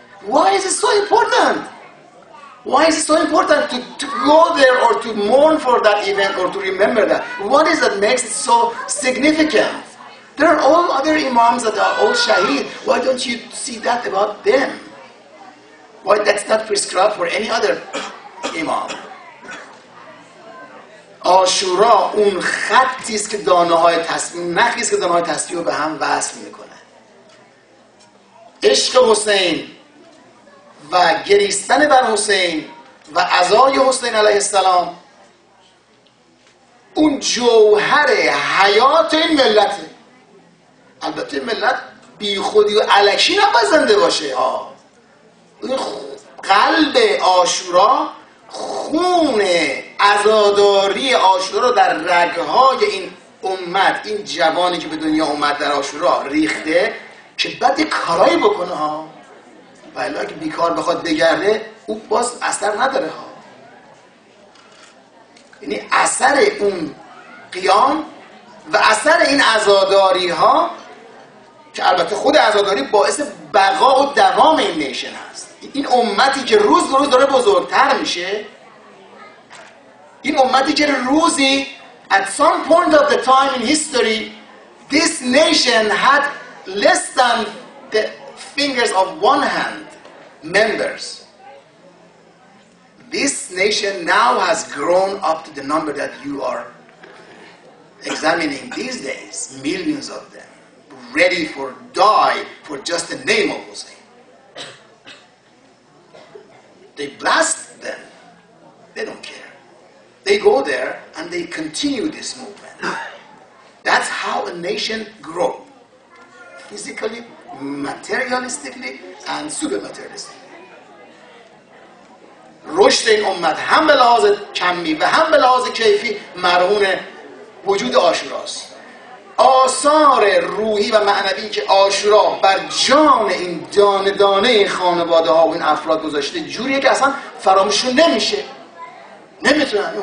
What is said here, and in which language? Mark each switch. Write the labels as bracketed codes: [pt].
[en] Why is it so important? Why is it so important to go there or to mourn for that event or to remember that? What is that makes it so significant? There are all other imams that are all shaheed. Why don't you see that about them? Why that's not prescribed for any other imam? [fa] آشورا اون خطی است که دانه‌های تسبیح، نخی است که دانه‌های تسبیح رو به هم وصل میکنه. عشق حسین و گریستن بر حسین و عزای حسین علیه السلام اون جوهر حیات این ملته. البته ملت بی خودی و الکی نباید زنده باشه. این قلب آشورا، خون عزاداری آشورا رو در رگهای این امت، این جوانی که به دنیا اومد در آشورا ریخته که بعد کارایی بکنه ها. ولی اگه بیکار بخواد بگرده او باز اثر نداره ها. یعنی اثر اون قیام و اثر این عزاداری ها که البته خود عزاداری باعث بقا و دوام این نیشن هست. این امتی که روز به روز داره بزرگتر میشه، این امتی که روزی [en] at some point of the time in history this nation had less than the fingers of one hand members. This nation now has grown up to the number that you are examining these days, millions of them, ready for die for just the name of Hussein. They blast them. They don't care. They go there and they continue this movement. That's how a nation grows. Physically, materialistically, and super-materialistically. [fa] رشد این امت هم به لحاظ کمی و هم به لحاظ کیفی مرهون وجود آشوراست. آثار روحی و معنوی که آشورا بر جان این دانه دانه خانواده ها و این افراد گذاشته جوریه که اصلا فراموششون نمیشه. نمیتونن.